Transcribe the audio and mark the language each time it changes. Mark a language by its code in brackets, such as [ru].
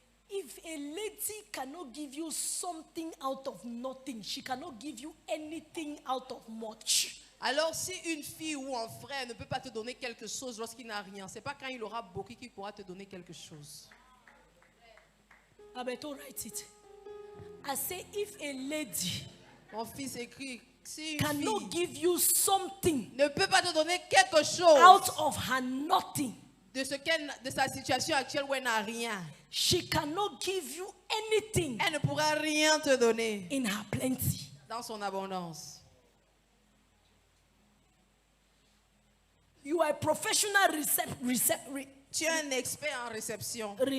[en] If a lady cannot give you something out of nothing, she cannot give you anything out of much. [fr] Alors si une fille ou un frère ne peut pas te donner quelque chose lorsqu'il n'a rien, c'est pas quand il aura beaucoup qu'il pourra te donner quelque chose. [en] I better write it. I say if a lady [fr] Mon fils écrit, si une [en] cannot [fr] fille [en] give you something [fr] ne peut pas te donner quelque [en] out [fr] chose [en] of her nothing, [fr] de sa situation actuelle où elle n'a rien, [en] she cannot give you anything [fr] elle ne pourra rien te donner [en] in her plenty. [fr] dans son abondance. [en] You are a professional [fr] Tu es un expert en réception.